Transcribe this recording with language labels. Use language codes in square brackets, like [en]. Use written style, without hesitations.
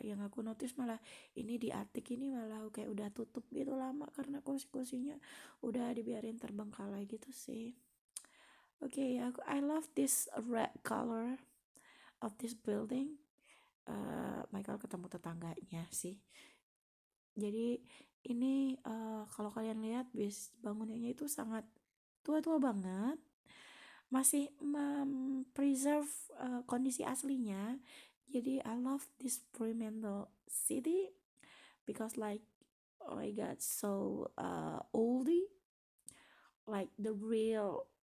[id] Yang aku notice malah ini di Atik ini malah kayak udah tutup gitu lama karena kursi-kursinya udah dibiarin terbengkalai gitu sih. [en] Okay, I love this red color of this building. [id] Michael ketemu tetangganya sih. Jadi ini kalau kalian lihat bangunannya itu sangat tua-tua banget, masih preserve kondisi aslinya. [en] Jadi I love this Fremantle city because like, oh my god, so oldie, like the real.